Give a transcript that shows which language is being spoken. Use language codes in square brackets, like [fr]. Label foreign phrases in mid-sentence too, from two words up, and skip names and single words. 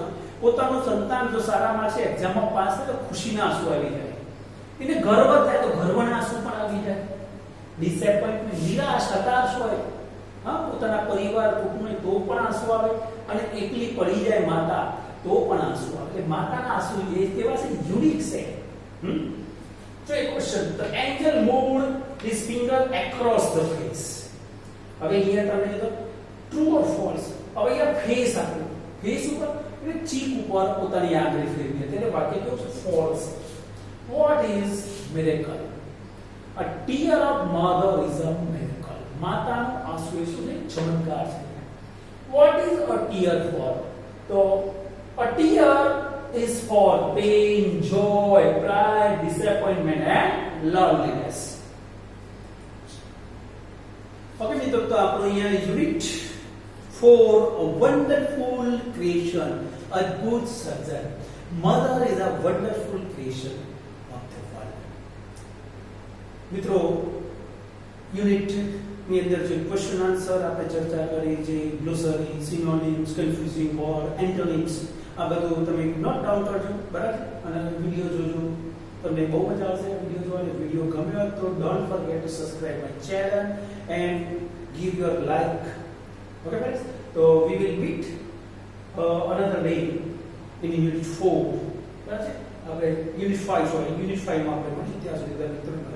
[gu] પોતાનું સંતાન જો સારામાં છે, એક્ઝામમાં પાસ થાય તો ખુશીના આંસુ આવી જાય, એને ગર્વ થાય તો ગર્વના આંસુ પણ આવી જાય. ડિસએપોઇન્ટમેન્ટ નિરાશ હતાશ હોય, પોતાના પરિવાર કુટુંબને તો પણ આંસુ આવે, અને એકલી પડી જાય માતા તો પણ આંસુ આવે. એટલે માતાના આંસુ એ કેવા છે, યુનિક છે. [en] So a question, the angel moved his finger across the face. [gu] હવે અહીંયા તમને કીધું [en] true or false. [gu] હવે અહીંયા ફેસ આપ્યું, ફેસ ઉપર એટલે ચીક ઉપર પોતાની આંગળી ફેરવી હતી એટલે વાક્ય કેવું છે? [en] false. What is miracle? A tear of mother is a miracle. [gu] માતાનું આંસુ એ શું છે? ચમત્કાર છે. [en] What is a tear for? તો a tear is for pain, joy, pride, disappointment and loneliness. [gu] Okay મિત્રો, તો આપણો અહીંયા યુનિટ 4, [en] a wonderful creation, [gu] અદ્ભુત સર્જન. [en] Mother is a wonderful creation of the world. [gu] મિત્રો, યુનિટ ની અંદર જે ક્વેશ્ચન આન્સર આપણે ચર્ચા કરી, જે [en] glossary, synonyms, confusing word, antonyms, [gu] આ બધું તમે [en] note down [gu] કરજો, બરાબર? અને વિડિયો જોજો, તમને બહુ મજા આવશે વિડિયો જોવાની. વિડિયો ગમ્યો હોય તો [en] don't forget to subscribe my channel and give your like. Okay guys, so we will meet another day in unit 4. [gu] બરાબર છે? આપણે યુનિટ 5 માં આપણે મળીએ. ત્યાં સુધી